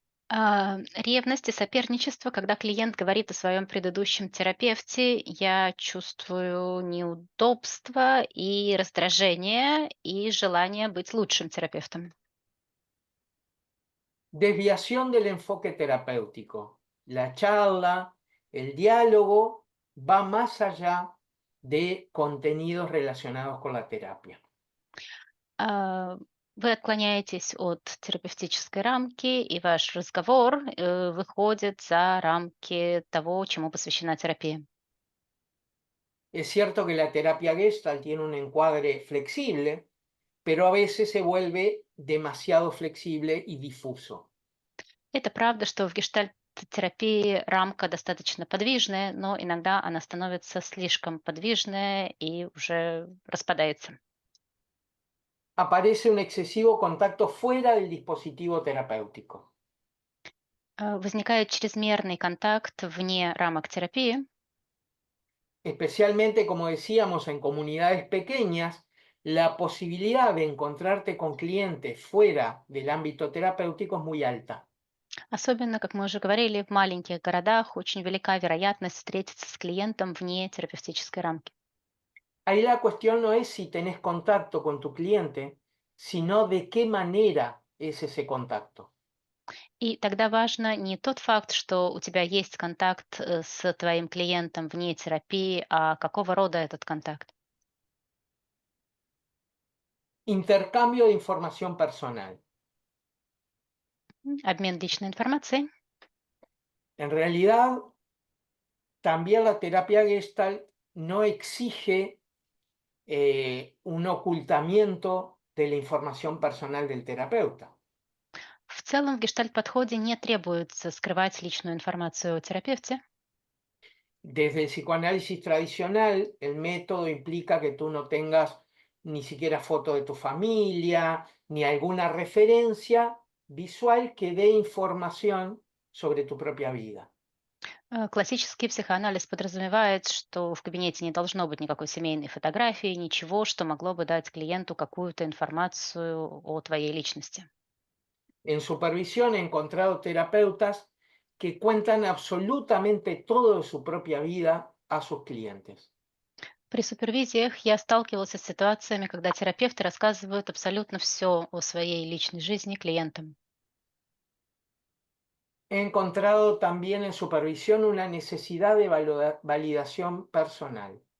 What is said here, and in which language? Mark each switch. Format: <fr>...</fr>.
<ru>Ревность и соперничество, когда клиент говорит о своем предыдущем терапевте, я чувствую неудобство и раздражение и желание быть лучшим терапевтом.</ru> <es>Desviación del enfoque terapéutico. La charla, el diálogo va más allá de contenidos relacionados con la terapia.</es> <ru>Вы отклоняетесь от терапевтической рамки, и ваш разговор выходит за рамки того, чему посвящена терапия.</ru> <es>Es cierto que la terapia Gestalt tiene un encuadre flexible, pero a veces se vuelve demasiado flexible y difuso.</es> <ru>Это правда, что в гештальт-терапии рамка достаточно подвижная, но иногда она становится слишком подвижная и уже распадается.</ru> <es>Aparece un excesivo contacto fuera del dispositivo terapéutico.</es> <ru>Возникает чрезмерный контакт вне рамок терапии,</ru> <es>Especialmente, como decíamos, en comunidades pequeñas, la posibilidad de encontrarte con clientes fuera del ámbito terapéutico es muy alta.</es> <ru>особенно, как мы уже говорили, в маленьких городах очень велика вероятность встретиться с клиентом вне терапевтической рамки.</ru> <es>Ahí la cuestión no es si tenés contacto con tu cliente, sino de qué manera es ese contacto.</es> <ru>И тогда важно не тот факт, что у тебя есть контакт с твоим клиентом вне терапии, а какого рода этот контакт.</ru> <es>Intercambio de información personal.</es> <ru>Обмен личной информацией.</ru> <es>En realidad, también la terapia Gestalt no exige un ocultamiento de la información personal del terapeuta.</es> <ru>В целом в гештальт-подходе не требуется скрывать личную информацию о терапевте.</ru> <es>Desde el psicoanálisis tradicional, el método implica que tú no tengas ni siquiera foto de tu familia, ni alguna referencia visual que dé información sobre tu propia vida.</es> <ru>Классический психоанализ подразумевает, что в кабинете не должно быть никакой семейной фотографии, ничего, что могло бы дать клиенту какую-то информацию о твоей личности.</ru> <es>En supervisión he encontrado terapeutas que cuentan absolutamente todo de su propia vida a sus clientes.</es> <ru>При супервизиях я сталкивался с ситуациями, когда терапевты рассказывают абсолютно все о своей личной жизни клиентам.</ru> <es>He encontrado también en supervisión una necesidad de validación personal.</es>